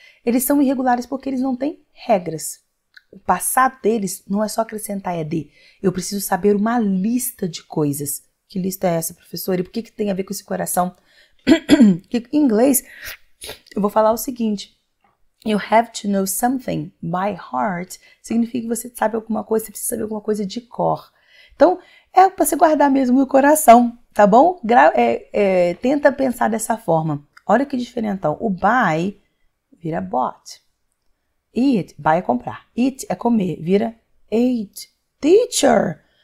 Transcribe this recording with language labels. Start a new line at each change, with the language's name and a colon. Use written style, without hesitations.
Portuguese: Eles são irregulares porque eles não têm regras. O passado deles não é só acrescentar ED. Eu preciso saber uma lista de coisas. Que lista é essa, professora? E por que tem a ver com esse coração? Em inglês, eu vou falar o seguinte.
English: You have to know something by heart.
Portuguese: Significa que você sabe alguma coisa, você precisa saber alguma coisa de cor. Então, é para você guardar mesmo no coração, tá bom? Tenta pensar dessa forma. Olha que diferentão. O buy vira bought. Eat, buy é comprar. Eat é comer, vira ate. Teacher.